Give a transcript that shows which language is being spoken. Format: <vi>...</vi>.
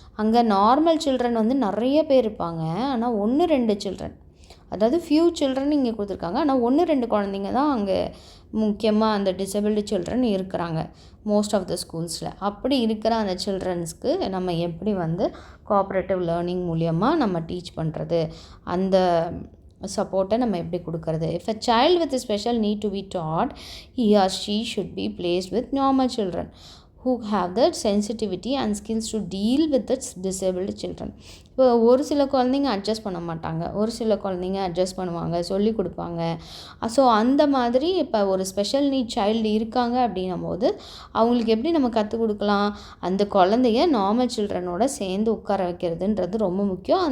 <ta>அங்கே normal children வந்து நிறைய பேர் இருப்பாங்க, ஆனால் 1-2 சில்ட்ரன், அதாவது ஃபியூ சில்ட்ரன் இங்கே கொடுத்துருக்காங்க, ஆனால் 1-2 குழந்தைங்க தான் அங்கே முக்கியமாக அந்த டிசபிலிட்டி சில்ட்ரன் இருக்கிறாங்க மோஸ்ட் ஆஃப் த ஸ்கூல்ஸில். அப்படி இருக்கிற அந்த சில்ட்ரன்ஸ்க்கு நம்ம எப்படி வந்து கோஆப்ரேட்டிவ் லேர்னிங் மூலியமாக நம்ம டீச் பண்ணுறது, அந்த சப்போர்ட்டை நம்ம எப்படி கொடுக்கறது.</ta> <en>If a child with special need to be taught, he or she should be placed with normal children who have the sensitivity and skills to deal with the disabled children.</en> <ta>இப்போ ஒரு சில குழந்தைங்க அட்ஜஸ்ட் பண்ண மாட்டாங்க, ஒரு சில குழந்தைங்க adjust பண்ணுவாங்க, சொல்லி கொடுப்பாங்க. ஸோ அந்த மாதிரி இப்போ ஒரு ஸ்பெஷல் நீட் சைல்டு இருக்காங்க அப்படின்னும் போது அவங்களுக்கு எப்படி நம்ம கற்றுக் கொடுக்கலாம், அந்த குழந்தைய நார்மல் சில்ட்ரனோட சேர்ந்து உட்கார வைக்கிறதுன்றது ரொம்ப முக்கியம்.</ta>